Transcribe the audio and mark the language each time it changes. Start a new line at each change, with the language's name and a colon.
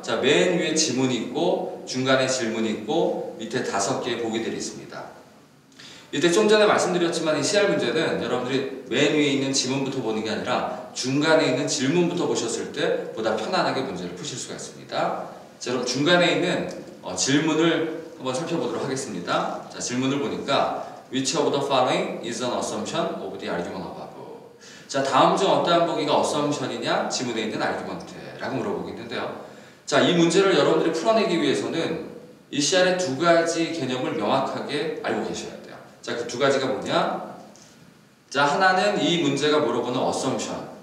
Korean: 자, 맨 위에 지문이 있고, 중간에 질문이 있고, 밑에 5개의 보기들이 있습니다. 이때 좀 전에 말씀드렸지만 이 CR 문제는 여러분들이 맨 위에 있는 지문부터 보는 게 아니라 중간에 있는 질문부터 보셨을 때 보다 편안하게 문제를 푸실 수가 있습니다. 자, 그럼 중간에 있는 질문을 한번 살펴보도록 하겠습니다. 자, 질문을 보니까
English: Which of the following is an assumption of the argument above?
Korean: 자, 다음 중 어떠한 보기가 assumption이냐? 지문에 있는 argument라고 물어보고 있는데요. 자, 이 문제를 여러분들이 풀어내기 위해서는 이 CR의 2가지 개념을 명확하게 알고 계셔야 돼요. 자, 그 2가지가 뭐냐? 자, 하나는 이 문제가 물어보는 assumption.